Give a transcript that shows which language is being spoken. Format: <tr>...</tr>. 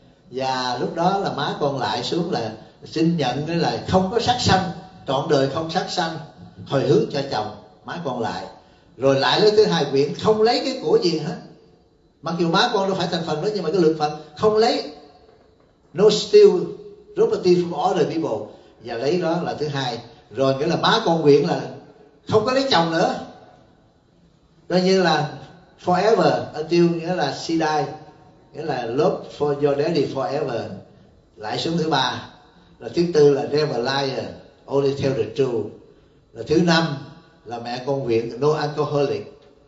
<vi>Và lúc đó là má con lại xuống là xin nhận cái là không có sát sanh, trọn đời không sát sanh, hồi hướng cho chồng. Má con lại rồi lại lấy thứ hai quyển, không lấy cái của gì hết. Mặc dù má con đâu phải thành phần đó, nhưng mà cái lượng phần không lấy.</vi> <en>No steal property from other people.</en> <vi>Và lấy đó là thứ hai. Rồi nghĩa là má con nguyện là không có lấy chồng nữa, coi như là</vi> <en>forever until</en> <vi>nghĩa là</vi> <en>she die,</en> <vi>nghĩa là</vi> <en>love for your daddy forever.</en> <vi>Lại xuống thứ ba. Là thứ tư là</vi> <en>never lie, only tell the truth.</en> <vi>Là thứ năm là mẹ con nguyện</vi> <en>no alcoholic.</en>